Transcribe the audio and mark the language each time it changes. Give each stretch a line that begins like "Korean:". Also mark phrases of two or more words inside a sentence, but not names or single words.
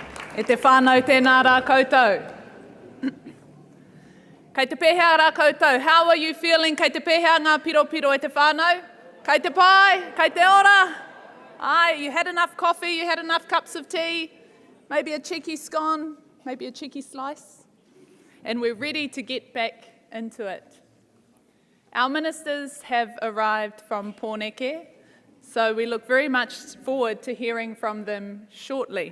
Māori: E te whānau tēnā rā koutou. Kei te pēhea rā koutou,
English: how are you feeling?
Māori: Kei te pēhea ngā piro e te whānau? Kei te pai, kei te ora.
English: Aye, you had enough coffee, you had enough cups of tea, maybe a cheeky scone, maybe a cheeky slice. And we're ready to get back into it. Our ministers have arrived from Pōneke, so we look very much forward to hearing from them shortly.